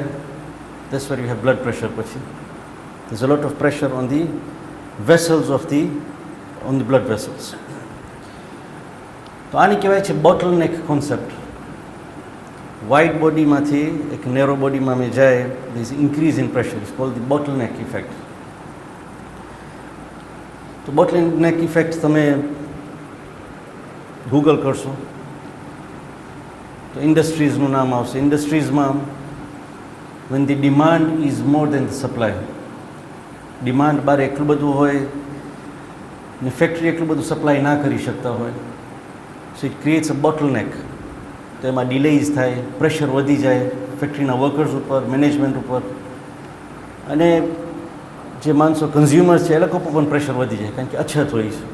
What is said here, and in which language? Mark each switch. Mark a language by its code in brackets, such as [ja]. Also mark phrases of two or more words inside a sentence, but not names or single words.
[en] that's where you have blood pressure. પછી there is a lot of pressure on the vessels on the blood vessels. [gu] તો આની કહેવાય છે [en] bottle neck concept. [gu] વાઇડ બોડીમાંથી એક નેરો બોડીમાં અમે જાય, [en] there is increase in pressure. It's called the bottleneck effect. [gu] તો [en] bottleneck effect [gu] તમે ગૂગલ કરશો તો ઇન્ડસ્ટ્રીઝનું નામ આવશે. [en] ઇન્ડસ્ટ્રીઝમાં when the demand is more than the supply, [gu] ડિમાન્ડ બાર એટલું બધું હોય ને ફેક્ટરી એટલું બધું સપ્લાય ના કરી શકતા હોય, [en] so it creates a bottleneck. [gu] તો એમાં ડિલેઝ થાય, પ્રેશર વધી જાય ફેક્ટરીના વર્કર્સ ઉપર, મેનેજમેન્ટ ઉપર, અને જે માણસો કન્ઝ્યુમર્સ છે એ લોકો પર પણ પ્રેશર વધી જાય કારણ કે અછત હોય છે.